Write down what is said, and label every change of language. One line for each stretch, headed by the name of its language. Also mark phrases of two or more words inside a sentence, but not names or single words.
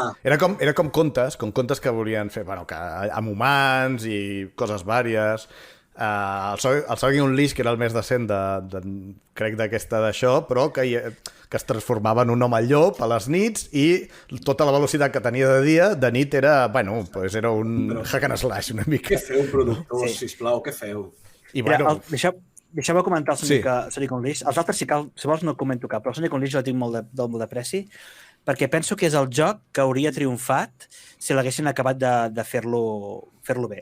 Catalan: Era com contes que volien fer, amb humans i coses vàries. El Sonic Unleashed, que era el més decent crec d'aquesta d'això, però que es transformava en un home llop a les nits i tota la velocitat que tenia de dia, de nit era, era un
English: hack and slash
Catalan: una mica. Què feu, productors, sisplau, què feu? I deixeu-me comentar el Sonic Unleashed. Els altres, si vols, no comento cap, però el Sonic Unleashed jo tinc molt de pressi, perquè penso que és el joc que hauria triomfat si l'haguessin acabat de fer-lo bé.